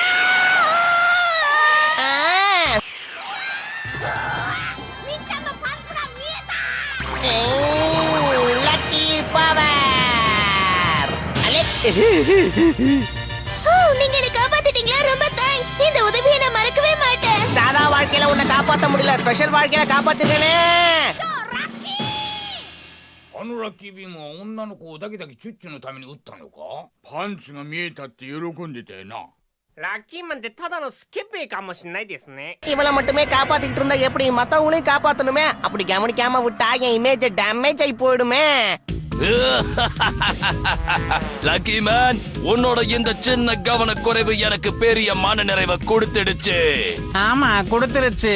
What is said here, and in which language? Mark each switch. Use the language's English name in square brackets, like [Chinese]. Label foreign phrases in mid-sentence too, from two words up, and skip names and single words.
[English] lucky power. அல்லே. [Tamil] நீங்க என்ன காப்பாத்திட்டீங்களா? ரொம்ப தேங்க்ஸ். இந்த உதவியை நான் மறக்கவே மாட்டேன். சாதா வாழ்க்கையில உன்னை காப்பாத்த முடியல, ஸ்பெஷல் வாழ்க்கையில காப்பாத்திட்டேனே. [Japanese] あのラッキービームは女の子をだけだけチュッチュのために撃ったのか？パンツが見えたって喜んでたよな。ラッキーマンってただのスケベかもしれないですね。 [Tamil] இவளை மட்டுமே காப்பாத்திட்டு இருந்தா எப்படி? மத்தவங்களையும் காப்பாத்தணுமே. அப்படி கவனிக்காம விட்டா என் [English] image damage [Tamil] ஆகி போயிடுமே. லக்கி மேன், உன்னோட இந்த சின்ன கவனக்குறைவு எனக்கு பெரிய மன நிறைவை கொடுத்துடுச்சு. ஆமா, கொடுத்துருச்சு.